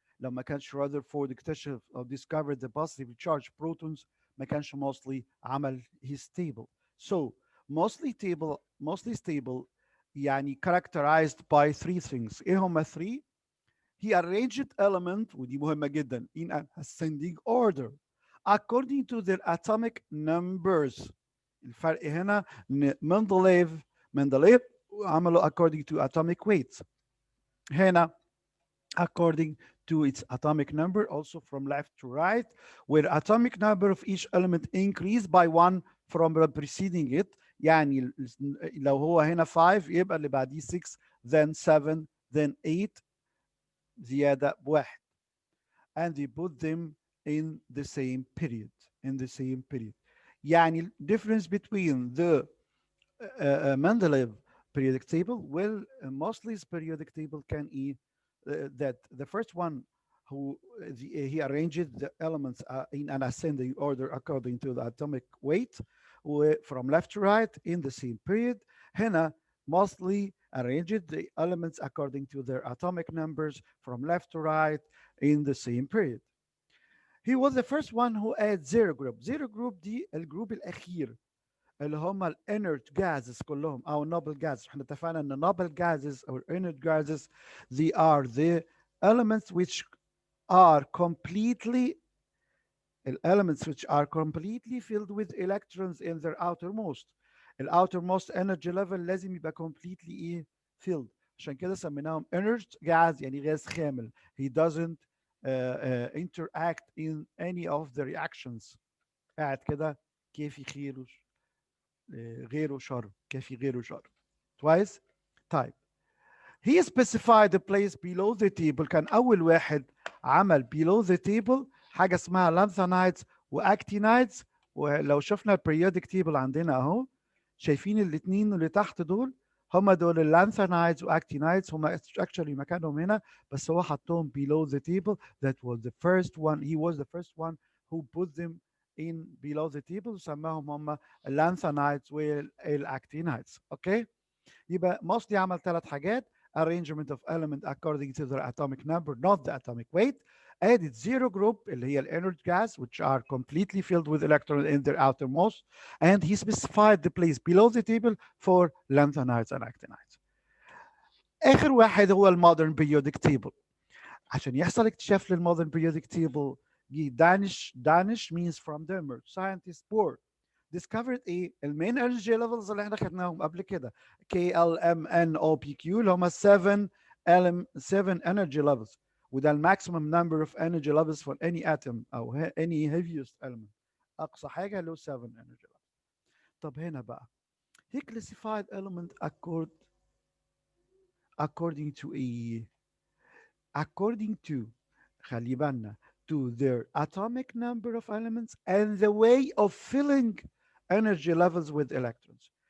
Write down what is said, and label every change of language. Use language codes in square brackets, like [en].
[ar] لما كانش Rutherford اكتشف [en] or discovered the positively charged protons [ar] ما كانش Mosley عمل [en] his table. So Mosley's table يعني characterized by three things. [ar] ايه هما three؟ [en] He arranged element [ar] ودي مهمة جدا [en] in an ascending order according to their atomic numbers. [ar] الفرق هنا ان مندليف عملوا [en] according to atomic weights. هنا according to its atomic number, also from left to right, where atomic number of each element increased by one from the preceding it. [ar] يعني لو هو هنا 5 يبقى اللي بعديه 6 [en] then 7 then 8 [ar] زيادة بواحد. [en] And they put them in the same period. In the same period. يعني difference between the Mendeleev periodic table, well, Mosley's periodic table can be that the first one who he arranged the elements in an ascending order according to the atomic weight from left to right in the same period. هنا Mosley arranged the elements according to their atomic numbers from left to right in the same period. He was the first one who added zero group. [ar] Zero group دي الجروب الأخير اللي هم الانرت جازز كلهم او النوبل جازز. احنا اتفقنا ان النوبل جازز او الانرت جازز [en] they are the elements which are completely elements which are completely filled with electrons in their outermost. [ar] الاوترmost [en] energy level [ar] لازم يبقى completely ايه filled. عشان كده سميناهم inert gas يعني غاز خامل. [en] He doesn't interact in any of the reactions. [ar] قاعد كده كيفي خيره غيره شر كافي غيره شر. [en] Twice طيب he specified the place below the table. [ar] كان أول واحد عمل [en] below the table [ar] حاجة اسمها lanthanides وactinides. ولو شفنا periodic table عندنا أهو شايفين الاثنين اللي تحت دول هم دول اللانثانايدز واكتينايدز هم actually مكانهم هنا بس هو حطهم below the table. [en] That was the first one. He was the first one who put them in below the table [ar] سماهم هم اللانثانايدز والاكتينايدز. اوكي يبقى [en] mostly [ar] عمل ثلاث حاجات: [en] arrangement of element according to their atomic number not the atomic weight, added zero group اللي هي inert gas which are completely filled with electrons in their outermost, and he specified the place below the table for lanthanides and actinides. [ar] اخر واحد هو المودرن periodic table. عشان يحصل اكتشاف للمودرن [en] periodic table Danish means from Denmark scientist Bohr discovered ايه المين energy levels [ar] اللي احنا خدناهم قبل كده [en] KLMNOPQ اللي هم 7 energy levels وده الماكسيمم number of energy levels for any atom او any heaviest element. [ar] اقصى حاجه له 7 energy levels. طب هنا بقى [en] he classified element according to a according to [ar] خلي بالنا [en] to their atomic number of elements and the way of filling energy levels with electrons.